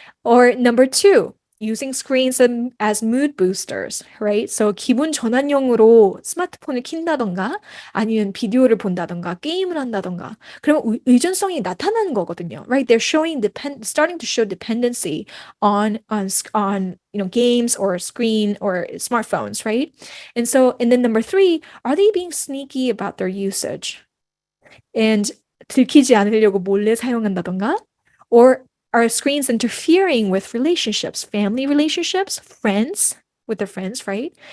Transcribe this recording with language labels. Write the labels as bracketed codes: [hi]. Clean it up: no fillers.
[en] Or number two, using screens as mood boosters, right? [ko] So 기분 전환용으로 스마트폰을 킨다던가 아니면 비디오를 본다던가 게임을 한다던가 그러면 의존성이 나타나는 거거든요, right? [en] They're starting to show dependency on games or screen or smartphones, right? And then number three, are they being sneaky about their usage? [ko] And 들키지 않으려고 몰래 사용한다던가? [en] Or are screens interfering with relationships, family relationships, with their friends, right?